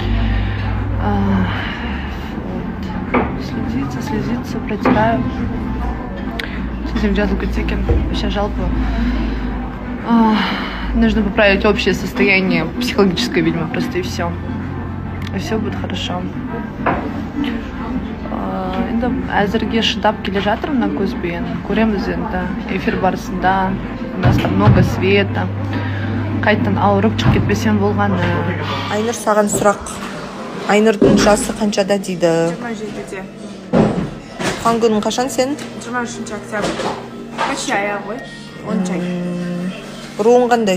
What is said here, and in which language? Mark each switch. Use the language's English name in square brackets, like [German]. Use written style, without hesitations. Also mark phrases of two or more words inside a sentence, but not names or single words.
[Russian] Вот. Слезится, протираю. С жазлукотекен. Вообще жалко. Нужно поправить общее состояние психологическое, видимо, просто и все. И все будет хорошо. [Kazakh] Енді әзірге шыдап келе жатырмын көзбен. Көреміз енді эфир барысында. [Russian] У нас там много света. [Kazakh] Қайтадан ауырып шығып кетпесем болғаны. Айнұр, саған сұрақ. Айнұрдың жасы қаншада дейді? 27-де. Туған күнің қашан сен? 23 октябрь. Почти аяғы ғой. 10 жай. Руың қандай?